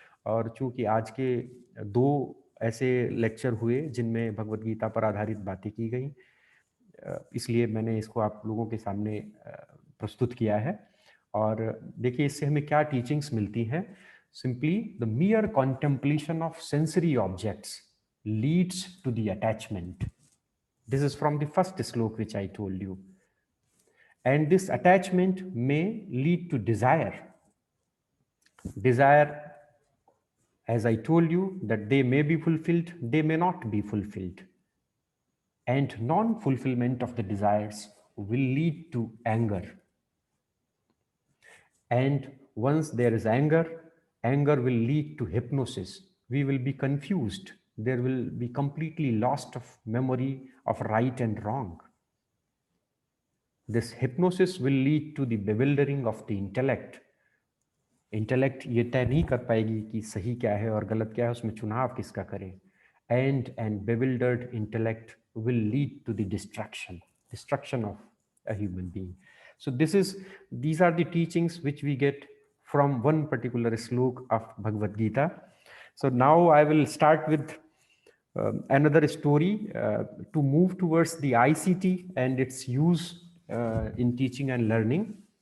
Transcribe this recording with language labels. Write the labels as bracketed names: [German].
[Hindi] और चूंकि आज के 2 ऐसे लेक्चर हुए जिनमें भगवद गीता पर आधारित बातें की गई, इसलिए मैंने इसको आप लोगों के सामने प्रस्तुत किया है। और देखिए इससे हमें क्या टीचिंग्स मिलती हैं। [English] Simply the mere contemplation of sensory objects leads to the attachment. This is from the first sloka which I told you. And this attachment may lead to desire. Desire, as I told you, that they may be fulfilled, they may not be fulfilled. And non-fulfillment of the desires will lead to anger. And once there is anger, anger will lead to hypnosis. We will be confused. There will be completely lost of memory of right and wrong. This hypnosis will lead to the bewildering of the intellect. [Hindi] Intellect ये तय नहीं कर पाएगी कि सही क्या है और गलत क्या है, उसमें चुनाव किसका करें। [English] And bewildered intellect will lead to the destruction of a human being. So these are the teachings which we get from one particular slok of Bhagavad Gita. So now I will start with another story to move towards the ICT and its use in teaching and learning.